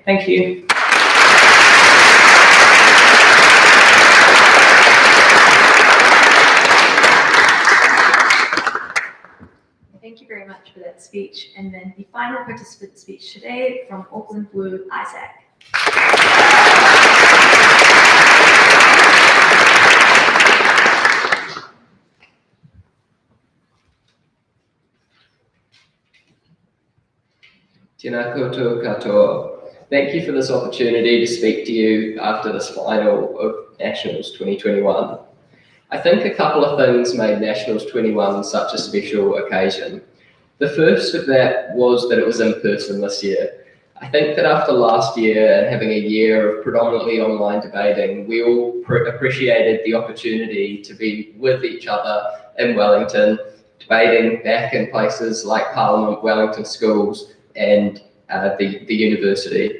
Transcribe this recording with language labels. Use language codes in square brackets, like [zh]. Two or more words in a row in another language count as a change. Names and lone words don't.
[en] Thank you. Thank you very much for that speech. And then the final participant speech today from Auckland Blue, Isaac. [mi] Tēnā koutou katoa. [en] Thank you for this opportunity to speak to you after this final of Nationals 2021. I think a couple of things made Nationals 21 such a special occasion. The first of that was that it was in person this year. I think that after last year and having a year of predominantly online debating, we all appreciated the opportunity to be with each other in Wellington, debating back in places like Parliament, Wellington schools, and the university.